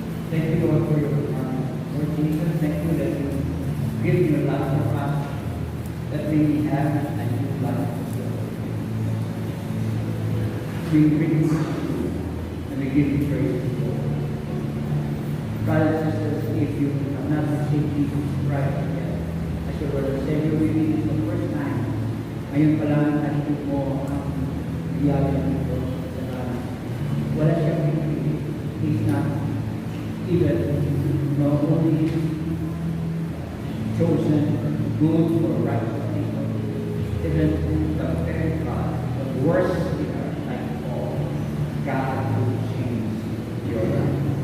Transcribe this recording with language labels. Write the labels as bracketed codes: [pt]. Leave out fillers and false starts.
[en] Thank you, Lord, for your promise. Lord Jesus, thank you that you give your life for us, that we have a new life. We praise you and we give you praise, Lord. Brothers and sisters, if you have not received Jesus Christ yet as your Lord and Savior, maybe this is the first time. [tl] Ngayon pa lang natin mo ang biyaya ng Diyos sa lahat. Wala siyang pinipili. [en] He's not even only chosen good or righteous people. Even the very God, the worst sinner like Paul, God will change your life.